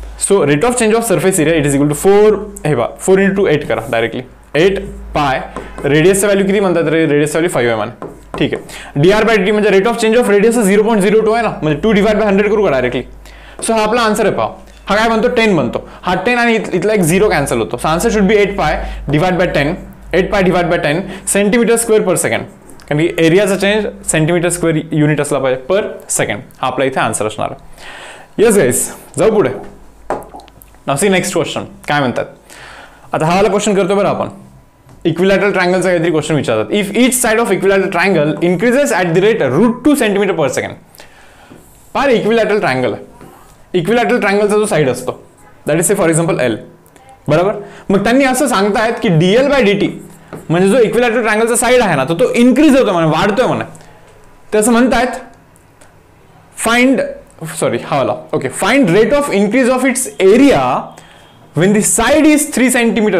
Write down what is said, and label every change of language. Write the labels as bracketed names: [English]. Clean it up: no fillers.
[English] so rate of change of surface area it is equal to 4, [Marathi] हे बा 4 into 8 करा directly, [English] 8π. [Marathi] रेडियसचं value किती म्हणतात रे, रेडियसचं व्हॅल्यू 5 आहे मला. ठीक आहे, dr बाय dt म्हणजे rate of change of radius 0.02 आहे ना, म्हणजे 2 डिवाइड बाय 100 करू का डायरेक्टली. सो हा आपला आन्सर आहे. पहा हा काय बनतो, 10 बनतो. हा 10 आणि इथला एक 0 कॅन्सल होतो. [English] so answer should be 8π divide by 10, [Marathi] 8π divide by 10 centimetre square per second, कारण की एरियाचा चेंज सेंटीमीटर स्क्वेअर युनिट असला पाहिजे पर सेकंड. हा आपला इथे आन्सर असणार आहे. येस गाईस, जाऊ पुढे. [English] now see next question [Marathi] काय म्हणतात. आता हा वाला क्वेश्चन करतो बरं आपण. इक्विलॅटरल ट्रायंगलचा काहीतरी क्वेश्चन विचारतात. [English] If each side of equilateral triangle increases at the rate √2 centimetre per second. [Marathi] पार इक्विलॅटरल ट्रायंगल आहे. इक्विलॅटरल ट्रायंगलचा जो साइड असतो [English] that is say for example L, [Marathi] बरोबर. मग त्यांनी असं सांगतायत की dl बाय dt म्हणजे जो इक्विलॅटरल ट्रायंगलचा साइड आहे ना तो इन्क्रीज होतो म्हणे, वाढतोय म्हणे. ते असं म्हणतायत [English] Find, sorry हा वाला, okay, find rate of increase of its area when the side is 3 centimetre.